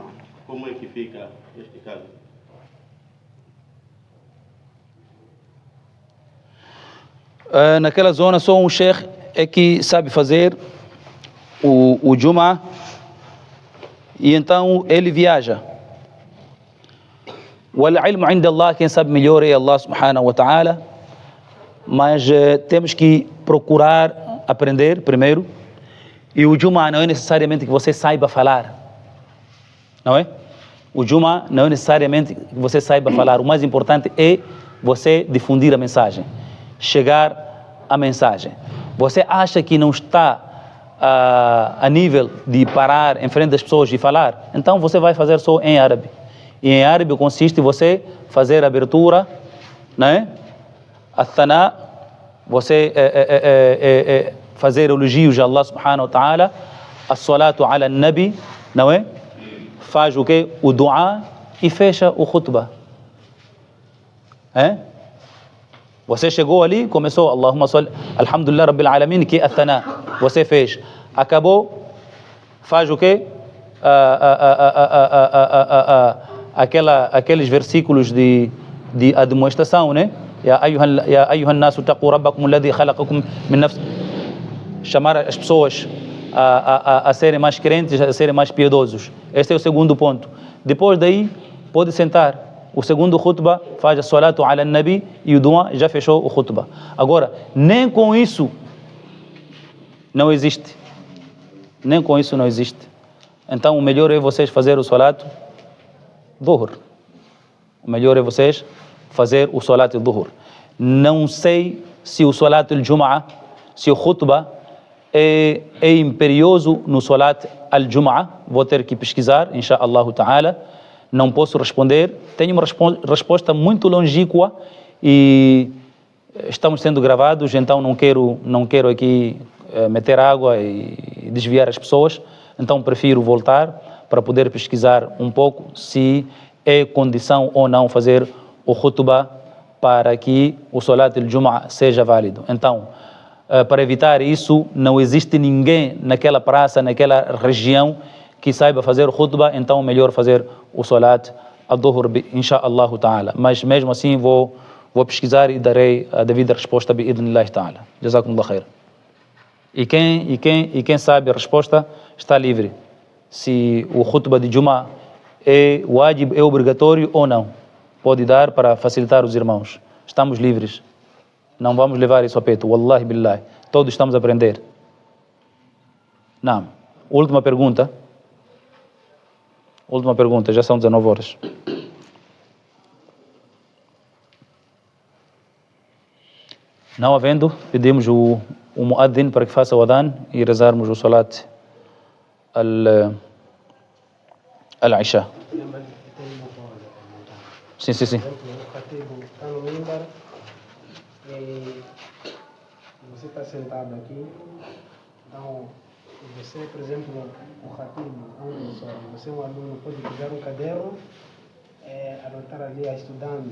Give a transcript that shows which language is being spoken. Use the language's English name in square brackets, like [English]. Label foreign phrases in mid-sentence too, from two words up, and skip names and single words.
[Portuguese] Como é que fica este caso? Naquela zona só um sheikh é que sabe fazer o Juma, e então ele viaja. [Arabic] والعلم عند الله, [Portuguese] quem sabe melhor é Allah [Arabic] سبحانه وتعالى, [Portuguese] mas temos que procurar aprender primeiro, e o Juma não é necessariamente que você saiba falar, não é? O Juma não é necessariamente que você saiba falar, o mais importante é você difundir a mensagem, chegar a mensagem. Você acha que não está a nível de parar em frente das pessoas e falar, então você vai fazer só em árabe. E em árabe consiste em você fazer a abertura, né? Athana, você fazer elogios a Allah [Arabic] سبحانه وتعالى, الصلاة على النبي, [Portuguese] não é? Faz o quê? O dua e fecha o khutbah. Você chegou ali, começou [Arabic] اللهم صل، الحمد لله رب العالمين, [Portuguese] que é athana. Você fez, acabou, faz o quê? Aqueles versículos de admoestação, né? [Arabic] يا أيها الناس اتقوا ربكم الذي خلقكم من نفس. [Portuguese] Chamar as pessoas a serem mais crentes, a serem mais piedosos. Este é o segundo ponto. Depois daí, pode sentar. O segundo khutbah faz a [Arabic] الصلاة على النبي [Portuguese] e o dua, já fechou o khutbah. Agora, nem com isso não existe. Nem com isso não existe. Então, o melhor é vocês fazer o [Arabic] صلاة الظهر. [Portuguese] O melhor é vocês fazer o [Arabic] صلاة الظهر. [Portuguese] Não sei se o [Arabic] صلاة الجمعة, [Portuguese] se o khutbah é imperioso no [Arabic] صلاة الجمعة. [Portuguese] Vou ter que pesquisar, [Arabic] إن شاء الله تعالى. [Portuguese] Não posso responder. Tenho uma resposta muito longínqua e estamos sendo gravados, então não quero aqui meter água e desviar as pessoas. Então prefiro voltar para poder pesquisar um pouco se é condição ou não fazer o khutbah para que o [Arabic] صلاة الجمعة [Portuguese] seja válido. Então, para evitar isso, não existe ninguém naquela praça, naquela região que saiba fazer o khutbah, então é melhor fazer o [Arabic] صلاة الظهر, إن شاء الله تعالى. [Portuguese] Mas mesmo assim vou pesquisar e darei a devida resposta [Arabic] بإذن الله تعالى. جزاكم الله خير. [Portuguese] E quem sabe a resposta está livre. Se o khutbah de Juma é wajib, é obrigatório ou não. Pode dar para facilitar os irmãos. Estamos livres. Não vamos levar isso a peito. [Arabic] والله بالله. [Portuguese] Todos estamos a aprender. Não. Última pergunta. Última pergunta. Já são 19 horas. Não havendo, pedimos o muaddin para que faça o adhan e rezarmos o [Arabic] صلاة العشاء. [Portuguese] Sim. O Khatibu está no mimbar e você está sentado aqui. Então, você, por exemplo, o Khatibu, você é um aluno, pode pegar um caderno e anotar ali, estudando.